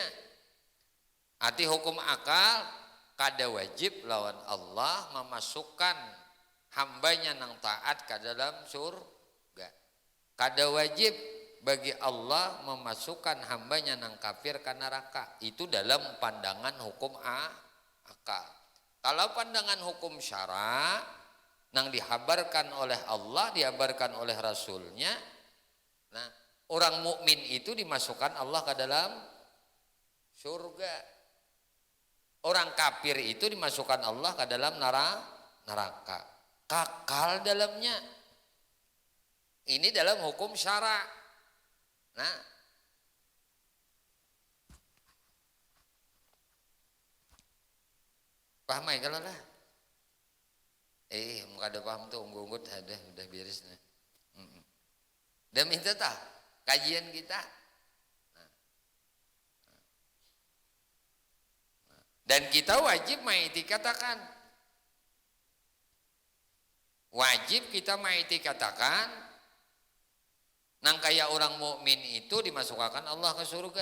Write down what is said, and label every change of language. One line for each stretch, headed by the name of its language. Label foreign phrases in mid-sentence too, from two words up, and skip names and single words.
Banjar: Arti hukum akal kada wajib lawan Allah memasukkan hambanya nang taat ke dalam surga. Kada wajib bagi Allah memasukkan hambanya nang kafir ke neraka.
Indonesian: Itu dalam pandangan hukum akal. Kalau pandangan hukum syara nang dihabarkan oleh Allah, dihabarkan oleh Rasulnya, nah orang mukmin itu dimasukkan Allah ke dalam surga. Orang kafir itu dimasukkan Allah ke dalam neraka. Kakal dalamnya. Ini dalam hukum syara. Nah, paham ya kalau lah?
Banjar: Muka ada paham tuh, unggut-unggut udah beres nih.
Indonesian: Dan minta tak kajian kita. Dan kita wajib mengiktikatakan.
Banjar: Wajib kita mengiktikatakan nang kayak orang mukmin itu dimasukkan Allah ke surga.